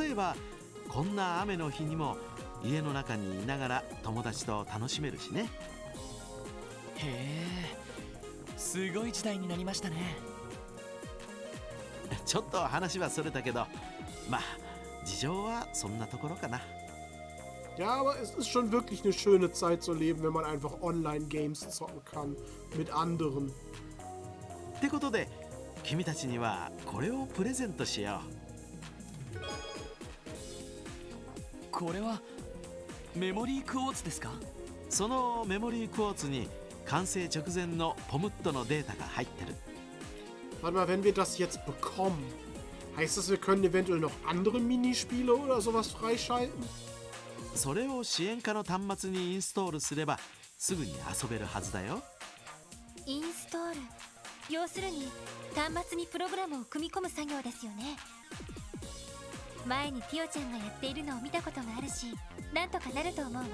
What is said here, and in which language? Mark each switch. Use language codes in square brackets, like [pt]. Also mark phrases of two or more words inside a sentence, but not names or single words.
[ja] 例えばこんな雨の日にも家の中にいながら友達と楽しめるしね。へえ、すごい時代になりましたね。ちょっと話はそれたけど、まあ事情はそんなところかな。 [de] Ja, aber es ist schon wirklich eine schöne Zeit zu leben, wenn man einfach Online-Games zocken kann mit anderen. [ja] ってことで君たちにはこれをプレゼントしよう。これはメモリークォーツですか？そのメモリークォーツに完成直前のポムットのデータが入ってる。 [de] Warte mal, wenn wir das jetzt bekommen, heißt das, wir können eventuell noch andere Minispiele oder sowas freischalten? [ja] それを支援下の端末にインストールすればすぐに遊べるはずだよ。インストール、要するに端末にプログラムを組み込む作業ですよね。前にティオちゃんがやっているのを見たことがあるし、なんとかなると思うわ。